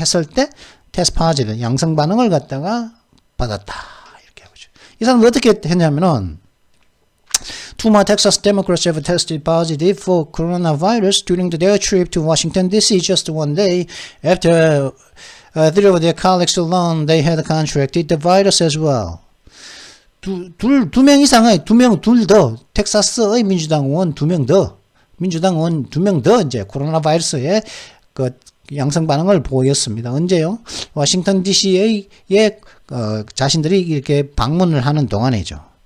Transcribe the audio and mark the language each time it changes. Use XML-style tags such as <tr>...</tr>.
<ko>했을 때 테스트 파지티브 양성 반응을 갖다가 받았다 이렇게 하고 있죠. 이 사람은 어떻게 했냐면은</ko> <en>Two more Texas Democrats have tested positive for coronavirus during their trip to Washington, D.C. just one day after three of their colleagues alone they had contracted the virus as well.</en> <ko>두 명 이상의 둘 더 텍사스의 민주당 의원 2명 더 민주당 의원 2명 더 이제 코로나 바이러스에 그 양성 반응을 보였습니다. 언제요? 워싱턴 DC에 자신들이 이렇게 방문을 하는 동안이죠.</ko>